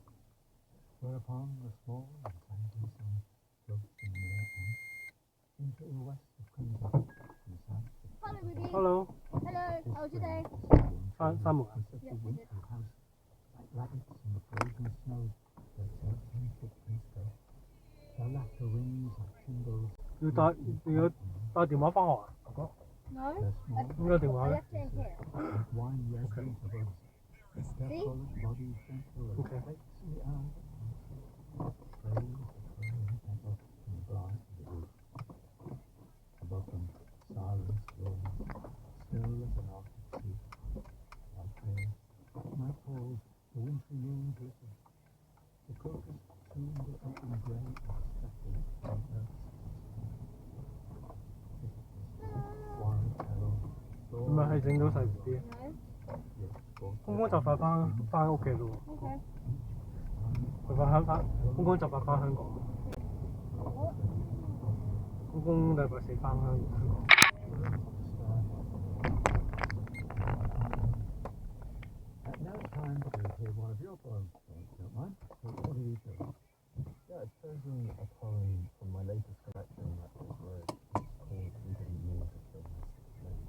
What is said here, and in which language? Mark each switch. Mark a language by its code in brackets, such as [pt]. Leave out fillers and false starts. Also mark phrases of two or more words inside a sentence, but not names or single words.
[en] Whereupon the small and sandy sun floats in the air on into the west of crimson and the south of Hello, Ruby. Hello， Hello. How was your day? [yue] 三木啊， [en] such a wintry house, like rabbits in the frozen snow, their tails and footprints go. Their laughter rings like cymbals. [yue] 要打電話翻學啊，哥哥， [en] No. They're small, [yue] 應該電話 [en] I [yue] 咧 [en] left it in here. like wine resins of us. Their See? solid bodies gentle as Okay. flakes in the air. Sprays of flowering pepper from the glass of the roof. Above them, silence rolls, still as an Arctic sea. Like hail, night falls, the wintry moon glitters. The crocus soon will open grey and speckled banknotes. Wild arrow, [yue] 咁咪係整到細啲，公公就快翻屋企咯喎，佢公公就快翻香港，公公禮拜四翻香港。 [en] At no time to hear one of your poems, don't mind. What are you doing? Yeah, I've chosen a poem from my latest collection that I wrote. It's called We Didn't Mean to Kill Mystic Lady.